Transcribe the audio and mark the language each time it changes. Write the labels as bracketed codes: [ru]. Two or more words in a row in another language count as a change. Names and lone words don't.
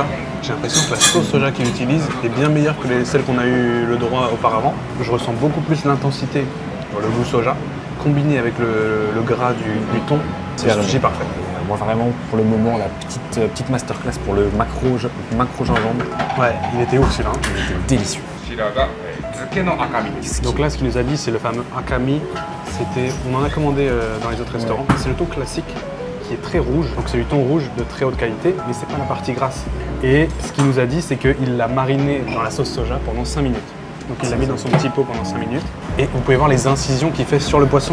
[fr] J'ai l'impression que la sauce soja qu'il utilise est bien meilleure que celle qu'on a eu le droit auparavant. Je ressens beaucoup plus l'intensité dans le goût soja combiné avec le gras du thon. C'est un sushi parfait. Moi vraiment pour le moment la petite masterclass pour le macro gingembre. Ouais, il était ouf celui-là. Il était délicieux. [ja] こちらが漬けの赤身です。 [fr] Donc là, ce qu'il nous a dit, c'est le fameux akami. On en a commandé dans les autres restaurants. C'est le thon classique qui est très rouge. Donc c'est du thon rouge de très haute qualité, mais c'est pas la partie grasse. Et ce qu'il nous a dit, c'est qu'il l'a mariné dans la sauce soja pendant 5 minutes. Donc il l'a mis dans son petit pot pendant 5 minutes. Et vous pouvez voir les incisions qu'il fait sur le poisson.